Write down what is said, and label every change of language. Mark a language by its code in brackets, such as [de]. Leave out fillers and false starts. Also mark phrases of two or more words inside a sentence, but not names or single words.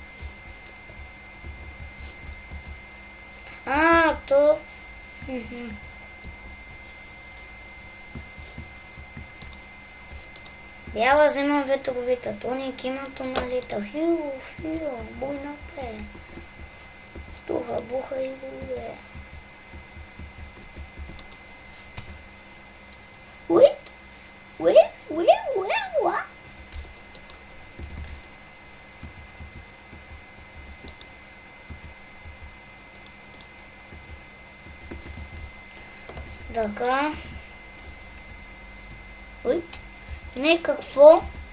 [bg] То... Бяла зима, ветровита, тони, кима, тоналита. Хю, фю, буйно пее. Духа, буха и луде. Уи, уи, уи, уи, уа. Така. Уи, не какво?